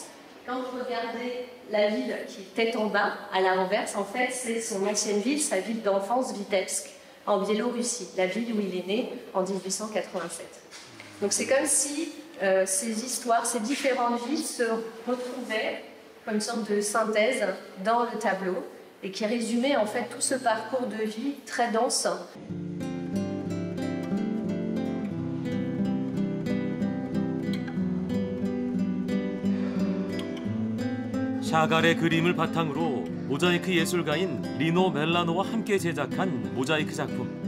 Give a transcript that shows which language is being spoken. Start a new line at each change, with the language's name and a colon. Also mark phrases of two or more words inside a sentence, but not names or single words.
French: Quand vous regardez la ville qui est tête en bas, à la renverse, en fait, c'est son ancienne ville, sa ville d'enfance, Vitebsk, en Biélorussie, la ville où il est né en 1887. Donc c'est comme si ces histoires, ces différentes villes se retrouvaient comme une sorte de synthèse dans le tableau et qui résumait en fait tout ce parcours de vie très dense.
Korean: 샤갈의 그림을 바탕으로 모자이크 예술가인 리노 멜라노와 함께 제작한 모자이크 작품.